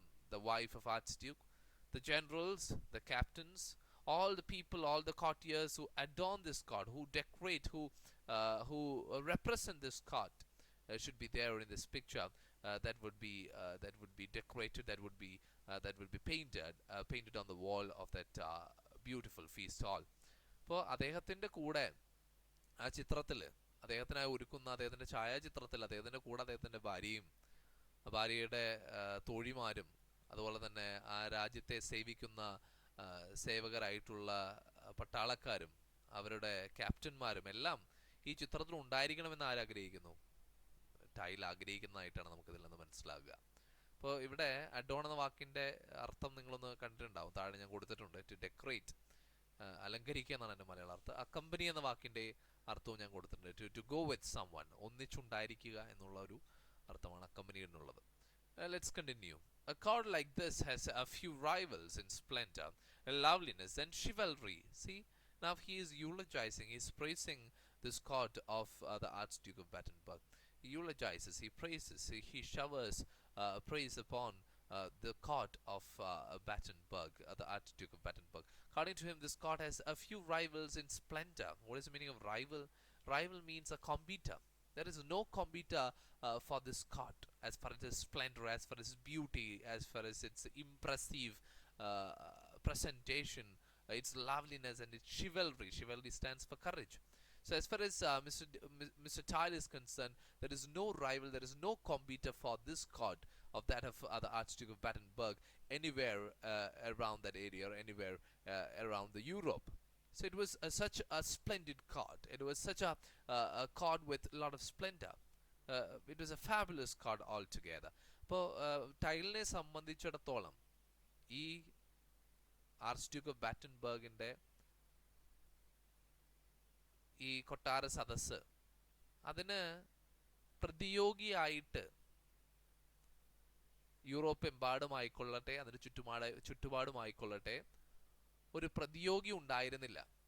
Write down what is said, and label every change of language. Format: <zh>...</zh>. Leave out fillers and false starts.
<en>the wife of Archduke, the generals, the captains, all the people, all the courtiers who adorn this court, who decorate, who represent this court, should be there in this picture. That would be decorated. That would be painted on the wall of that beautiful feast hall.</en> <ml>അപ്പോൾ അദ്ദേഹത്തിന്റെ കൂടെ ആ ചിത്രത്തിൽ, അദ്ദേഹത്തിനായി ഒരുക്കുന്ന അദ്ദേഹത്തിന്റെ ഛായാചിത്രത്തിൽ അദ്ദേഹത്തിന്റെ കൂടെ അദ്ദേഹത്തിന്റെ ഭാര്യയും ഭാര്യയുടെ തോഴിമാരും അതുപോലെ തന്നെ ആ രാജ്യത്തെ സേവിക്കുന്ന സേവകരായിട്ടുള്ള പട്ടാളക്കാരും അവരുടെ ക്യാപ്റ്റന്മാരും എല്ലാം ഈ ചിത്രത്തിൽ ഉണ്ടായിരിക്കണമെന്ന് ആരാഗ്രഹിക്കുന്നു? ടൈൽ ആഗ്രഹിക്കുന്നതായിട്ടാണ് നമുക്കിതിൽ നിന്ന് മനസ്സിലാകുക. അപ്പോൾ ഇവിടെ അഡോൺ എന്ന വാക്കിന്റെ അർത്ഥം നിങ്ങളൊന്ന് കണ്ടിട്ടുണ്ടാവും, താഴെ ഞാൻ കൊടുത്തിട്ടുണ്ട്.</ml> <en>to decorate,</en> <ml>അലങ്കരിക്കുക എന്നാണ് എൻ്റെ മലയാള അർത്ഥം. അക്കമ്പനി എന്ന വാക്കിന്റെ അർത്ഥവും ഞാൻ കൊടുത്തിട്ടുണ്ട്.</ml> <en>to go with someone,</en> <ml>ഒന്നിച്ചുണ്ടായിരിക്കുക എന്നുള്ള ഒരു അർത്ഥമാണ് അക്കമ്പനി എന്നുള്ളത്.</ml> <en>Let's continue. A court like this has a few rivals in splendor, loveliness, and chivalry. See, now he is eulogizing, he is praising this court of the Archduke of Battenberg. He eulogizes, he praises, he showers praise upon the court of Battenberg, the Archduke of Battenberg. According to him, this court has a few rivals in splendor. What is the meaning of rival? Rival means a competitor. There is no competitor for this court as far as its splendor, as far as its beauty, as far as its impressive presentation, its loveliness, and its chivalry. Chivalry stands for courage. So as far as Mr. Tile is concerned, there is no rival, there is no competitor for this court of that of the Archduke of Battenberg anywhere around that area, or anywhere around the Europe. So it was such a splendid court. It was such a court with a lot of splendor. It was a fabulous court altogether.</en> <ml>അപ്പോൾ ടൈലിനെ സംബന്ധിച്ചിടത്തോളം ഈ archduke of ബാറ്റൻബർഗിന്റെ ഈ കൊട്ടാര സദസ്സ് അതിന് പ്രതിയോഗിയായിട്ട് Europe എമ്പാടുമായിക്കൊള്ളട്ടെ, അതിന് ചുറ്റുപാടുമായിക്കൊള്ളട്ടെ, ഒരു പ്രതിയോഗി ഉണ്ടായിരുന്നില്ല.</ml>